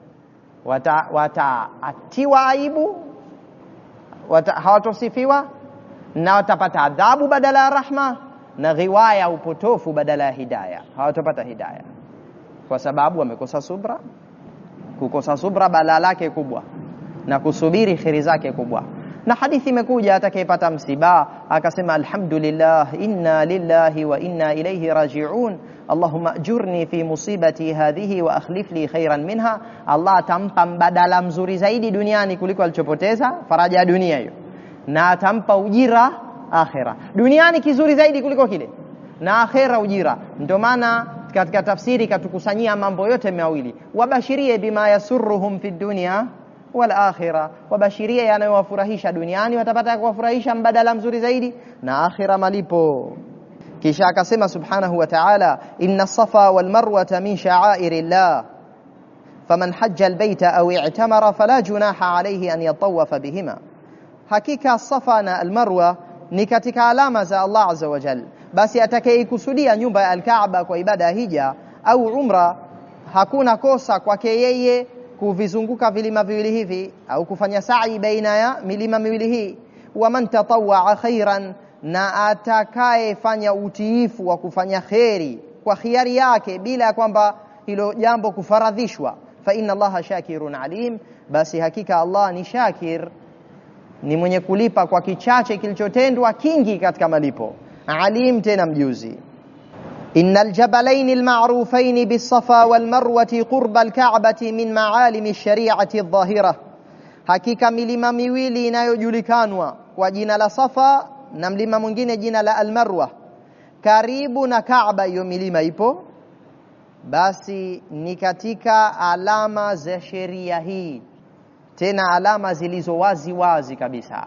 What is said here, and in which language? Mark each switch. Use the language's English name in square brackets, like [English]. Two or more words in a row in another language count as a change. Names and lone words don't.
[Swahili] Wataatiwa aibu, hawatosifiwa, na watapata adhabu badala ya rahma, na ghiwaya upotofu badala ya hidayah. Hawatapata hidayah kwa sababu wamekosa subra. Kukosa subra balaa lake kubwa, na kusubiri khairi zake kubwa. Na hadithi imekuja atakayepata msiba akasema [Arabic] الحمد لله إنا لله وإنا إليه راجعون اللهم أجرني في مصيبتي هذه وأخلف لي خيرا منها. [Swahili] Allah atampa mbadala mzuri zaidi duniani kuliko alichopoteza, faraja ya dunia hiyo, na atampa ujira akhera. Duniani kizuri zaidi kuliko kile, na akhera ujira. Ndio maana katika tafsiri katukusanyia mambo yote mawili: wabashirie [Arabic] بما يسرهم في الدنيا والآخرة, [Swahili] wabashirie yanayowafurahisha duniani, watapata kuwafurahisha mbadala mzuri zaidi, na akhira malipo. Kisha akasema [Arabic] سبحانه وتعالى إن الصفا والمروة من شعائر الله فمن حج البيت أو اعتمر فلا جناح عليه أن يطوف بهما. [Swahili] Hakika safa na al-marwa ni katika alama za Allah [Arabic] عز وجل, [Swahili] basi atakayekusudia nyumba ya al-Kaaba kwa ibada ya hija au umra, hakuna kosa kwake yeye kuvizunguka vilima viwili hivi au kufanya sa'i baina ya milima miwili hii. [Arabic] ومن تطوع خيرا, [Swahili] na atakaye fanya utiifu wa kufanya khairi kwa khiari yake bila ya kwamba hilo jambo kufaradhishwa, [Arabic] فإن الله شاكر عليم, [Swahili] basi hakika Allah ni shakir, ni mwenye kulipa kwa kichache kilichotendwa kingi katika malipo. alim tena mjuzi. [Arabic] إن الجبلين المعروفين بالصفا والمروة قرب الكعبة من معالم الشريعة الظاهرة, [Swahili] hakika milima miwili inayojulikanwa kwa jina la Safa na mlima mwingine jina la al-Marwa karibu na Kaaba, hiyo milima ipo, basi ni katika alama za sheria hii, tena alama zilizo wazi wazi kabisa.